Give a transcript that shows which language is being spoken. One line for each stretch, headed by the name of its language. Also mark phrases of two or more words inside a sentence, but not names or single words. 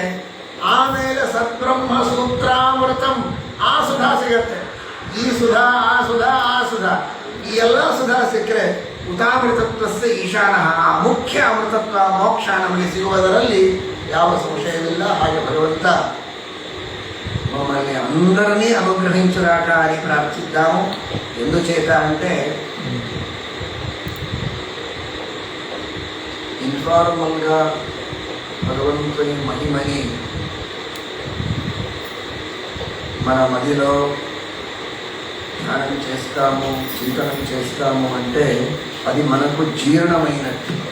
Kannada: ಆಮೇಲೆ ಸದ್ಬ್ರಹ್ಮ ಸೂತ್ರಾಮೃತಂ, ಆ ಸುಧಾ ಸಿಗತ್ತೆ. ಈ ಸುಧಾ, ಆ ಸುಧಾ, ಆ ಸುಧಾ, ಈ ಎಲ್ಲ ಸುಧಾ ಸಿಕ್ಕರೆ ಉದಾಮೃತತ್ವಸ್ಯ ಈಶಾನ, ಆ ಮುಖ್ಯ ಅಮೃತತ್ವ ಮೋಕ್ಷ ನಮಗೆ ಸಿಗುವುದರಲ್ಲಿ ಯಾವ ಸಂಶಯವಿಲ್ಲ. ಹಾಗೆ ಭಗವಂತ
Telugu: మమ్మల్ని అందరినీ అనుగ్రహించుగాక అని ప్రార్థిద్దాము. ఎందుచేత అంటే ఇన్ఫార్మల్గా భగవంతుని మహిమని మన మదిలో ధ్యానం చేస్తాము, చింతనం చేస్తాము అంటే అది మనకు జీర్ణమైనట్టు.